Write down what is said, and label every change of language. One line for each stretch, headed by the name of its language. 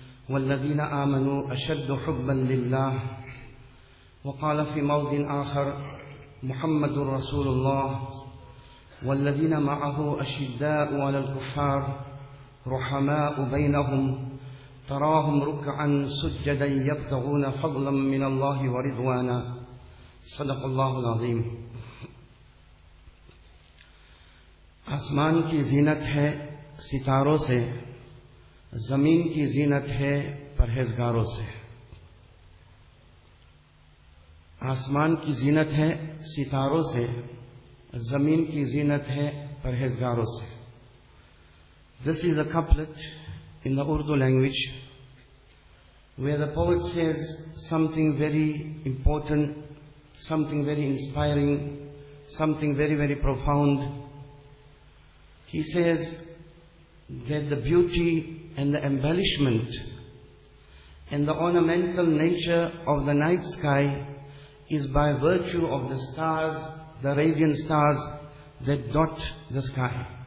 Arabic: والذين آمنوا أشد حبا لله. وقال في موضع آخر: محمد رسول الله. والذين معه أشداء على الكفار رحماء بينهم، تراهم ركعا سجدا يبتغون فضلا من الله ورضوانا. صدق الله العظيم.
Urdu: آسمان کی زینت ہے ستاروں سے، زمین کی زینت ہے پرہیزگاروں سے. آسمان کی زینت ہے ستاروں سے، زمین کی زینت ہے پرہیزگاروں سے.
English: This is a couplet in the Urdu language where the poet says something very important, something very inspiring, something very very profound. He says that the beauty and the embellishment and the ornamental nature of the night sky is by virtue of the stars, the radiant stars that dot the sky.